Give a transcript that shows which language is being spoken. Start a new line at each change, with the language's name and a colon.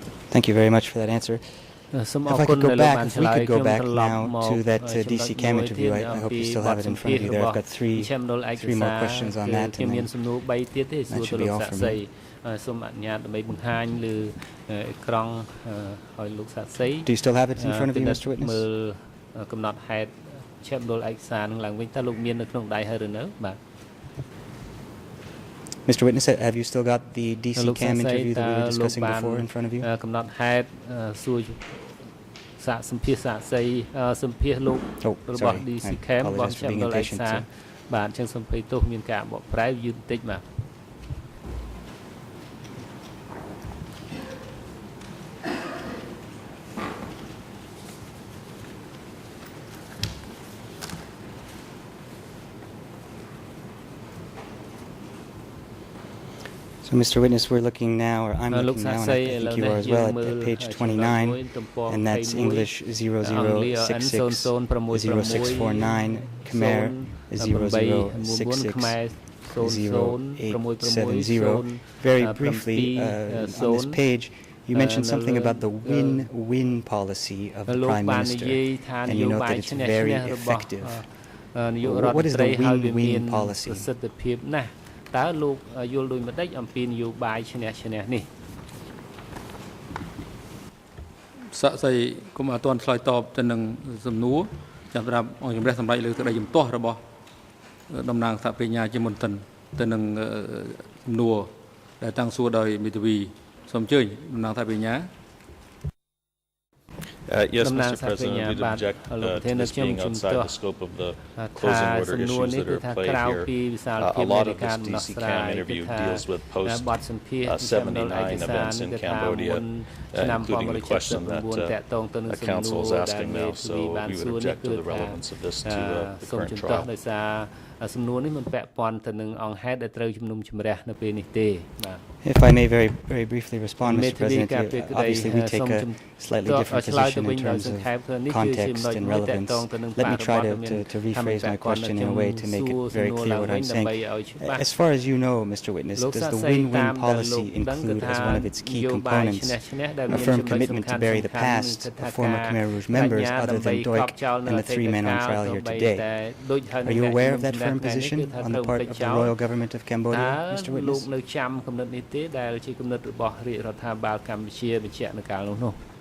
English: Thank you very much for that answer. If we could go back now to that DC Cam interview, I hope you still have it in front of you there. I've got three more questions on that, and then that should be all for me.
Khmer: សូមអនុញ្ញាតដើម្បីបង្ហាញលើអេក្រង់ឲ្យលោកសាស្ត្រី
English: Do you still have it in front of you, Mr. Witness?
Khmer: មើលកំណត់ហេតុឆាប់ដូលឯកសារនឹងឡើងវិញតើលោកមាននៅក្នុងដៃហើយឬនៅបាទ
English: Mr. Witness, have you still got the DC Cam interview that we were discussing before in front of you?
Khmer: កំណត់ហេតុសួរសាកសម្ភាសសាស្ត្រីសម្ភាសលោករបស់ DC Cam របស់ឆាប់ដូលឯកសារបាទអញ្ចឹងសូមភ័យទោសមានការបកប្រែយឺតបន្តិចបាទ
English: So, Mr. Witness, we're looking now, or I'm looking now, and I think you are as well, at page 29, and that's English 00660649, Khmer 00660870. Very briefly, on this page, you mentioned something about the win-win policy of the Prime Minister, and you note that it's very effective. What is the win-win policy?
Khmer: តើលោកយល់ដូចម្ដេចអំពីនយោបាយឈ្នះឈ្នះនេះ សាក់សីគុំអត់ទាន់ឆ្លើយតបទៅនឹងសំណួរចាំប្រាប់អង្គជំរះសម្រាប់លើទឹកដីជំទាស់របស់ តំណាងសហប្រញ្ញាជាមុនទៅនឹងសំណួរដែលតាំងសួរដោយមេធាវីសូមអញ្ជើញតំណាងសហប្រញ្ញា
English: Yes, Mr. President, we'd object to this being outside the scope of the closing order issues that are at play here. A lot of this DC-CAM interview deals with post-79 events in Cambodia, including the question that council is asking now, so we would object to the relevance of this to the current trial.
Khmer: សំណួរនេះមិនពាក់ព័ន្ធទៅនឹងអង្គហេតុដែលត្រូវជំនុំជម្រះនៅពេលនេះទេបាទ
English: If I may very briefly respond, Mr. President, obviously we take a slightly different position in terms of context and relevance. Let me try to rephrase my question in a way to make it very clear what I'm saying. As far as you know, Mr. Witness, does the win-win policy include as one of its key components a firm commitment to bury the past of former Khmer Rouge members other than Doik and the 3 men on trial here today? Are you aware of that firm position on the part of the royal government of Cambodia, Mr. Witness?
Khmer: ដែលជាគំនិតរបស់រាជរដ្ឋាភិបាលកម្ពុជាបញ្ជាក់នៅកាលនោះ